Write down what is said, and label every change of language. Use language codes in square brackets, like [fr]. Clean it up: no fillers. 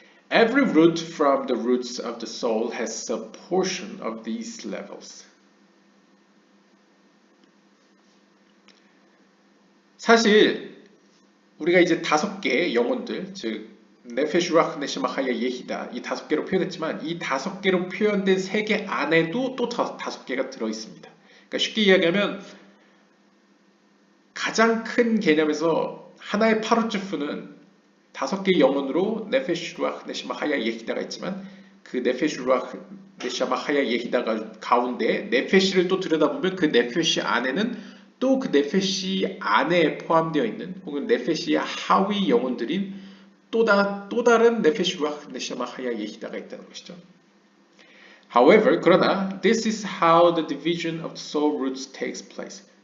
[en] Every root from the roots of the soul has a portion of these levels. [ko] 사실 우리가 이제 5개의 영혼들, 즉 네페슈 루아흐 네샤마 하야 예히다 이 5개로 표현했지만 이 5개로 표현된 세계 안에도 또 5개가 들어 있습니다. 그러니까 쉽게 이야기하면 가장 큰 개념에서 하나의 파르츠프는 5개의 영혼으로 네페슈 루아흐 네샤마 하야 예히다가 있지만 그 네페슈 루아흐 네샤마 하야 예히다가 가운데 네페시를 또 들여다보면 그 네페시 안에는 또 그 네페시 안에 포함되어 있는 혹은 네페시의 하위 영혼들인 또 다른 네페시 루아흐 네샤마 하야 예히다가 있다는 것이죠. [en] However, [ko] 그러나 [en] this is how the division of the soul roots takes place.